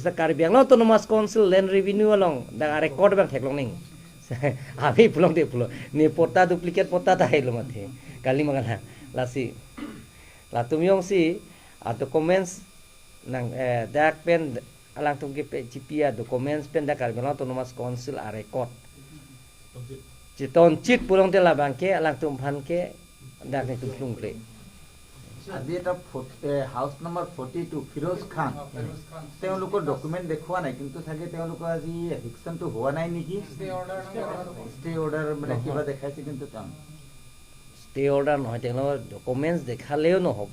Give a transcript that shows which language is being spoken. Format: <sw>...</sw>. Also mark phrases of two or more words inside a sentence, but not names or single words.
<mjw>sa Karbi Anglong autonomous council</mjw> <en>land revenue</en> <mjw>along dak record bang theklong ning abi pulong de pulo ni puta duplicate puta ta helo mathe kali magana lasi la tum jongsi documents nang dak pen alang tum ke</mjw> <en>GPA documents</en> <mjw>pen dak Karbi Anglong autonomous council a record citon chit pulong te la bangke alang tum phan ke dak ni tum plung ple</mjw> <as>আজি এটা</as> <en>house number</en> <as>42 ফিৰোজ খান তেওঁলোকৰ ডকুমেন্ট দেখুৱা নাই, কিন্তু থাকে তেওঁলোকৰ আজি এভিকশনটো হোৱা নাই নেকি?</as> <en>stay order</en> <as>মানে কিবা দেখাইছে, কিন্তু</as> <en>stay order</en> <as>নহয়, তেওঁলোকৰ ডকুমেণ্টছ দেখালেও নহ'ব।</as>